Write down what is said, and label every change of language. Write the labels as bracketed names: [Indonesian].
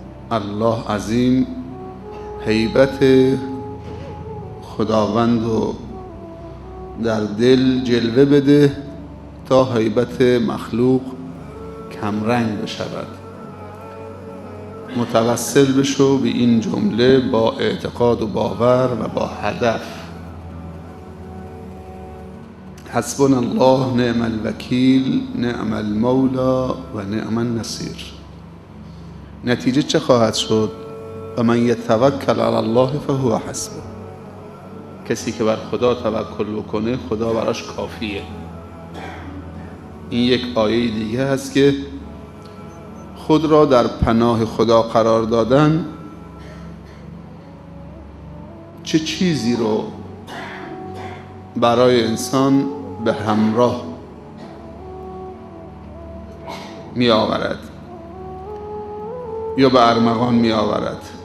[Persian] الله عظیم، هیبت خداوند رو در دل جلوه بده تا هیبت مخلوق کمرنگ بشود. متوسل بشو به این جمله با اعتقاد و باور و با هدف. [Arabic] حسبنا الله نعم الوکیل نعم المولا و نعم النصیر. [Persian] نتیجه چه خواهد شد؟ [Arabic] و من یتوکل علی الله فهو حسبه. [Persian] کسی که بر خدا توکل بکنه خدا براش کافیه. این یک آیه دیگه هست که خود را در پناه خدا قرار دادن چه چیزی رو برای انسان به همراه می آورد یا به ارمغان می آورد.